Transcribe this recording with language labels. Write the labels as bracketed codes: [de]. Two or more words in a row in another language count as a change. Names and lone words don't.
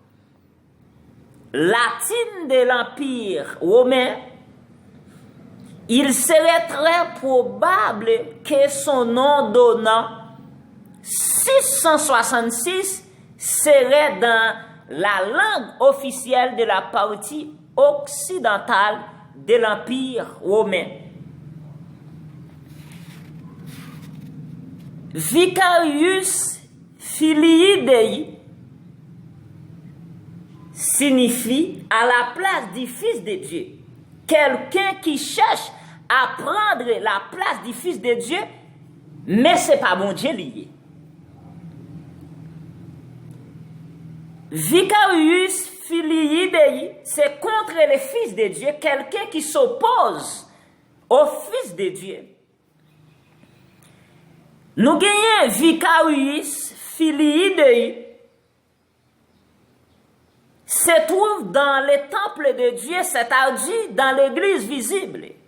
[fr] latine de l'Empire romain, il serait très probable que son nom donnant 666 serait dans la langue officielle de la partie occidentale de l'Empire romain. [la] Vicarius filii Dei [fr] signifie à la place du Fils de Dieu. Quelqu'un qui cherche à prendre la place du Fils de Dieu, mais ce n'est pas mon Dieu lié. [la] Vicarius filii Dei, [fr] c'est contre le Fils de Dieu, quelqu'un qui s'oppose au Fils de Dieu. Nous gagnons [la] Vicarius filii Dei, [fr] se trouve dans le temple de Dieu, c'est-à-dire dans l'église visible.